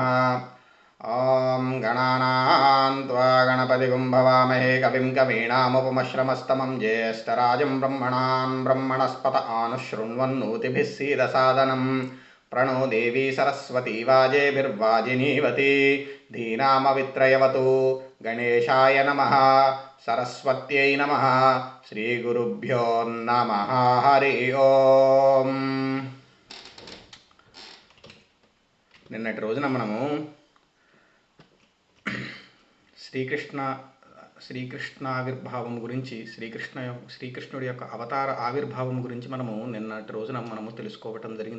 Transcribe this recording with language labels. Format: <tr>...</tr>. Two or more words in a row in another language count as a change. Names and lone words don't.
<sa>ॐ गणानां त्वा गणपतिगुं भवामहे कविं कवीनामुपमश्रमस्तमं ज्येष्ठराजं ब्रह्मणां ब्रह्मणस्पत आनुशृण्वन्नोतिभिः सीदसादनं प्रणो देवी सरस्वती वाजेभिर्वाजिनीवती धीनामवित्रयवतु गणेशाय नमः सरस्वत्यै नमः श्रीगुरुभ्यो नमः हरि ఓం।</sa> <te>నిన్నటి రోజున మనము శ్రీకృష్ణావిర్భావం గురించి శ్రీకృష్ణుడి యొక్క అవతార ఆవిర్భావం గురించి మనము నిన్నటి రోజున మనము తెలుసుకోవటం జరిగింది.</te>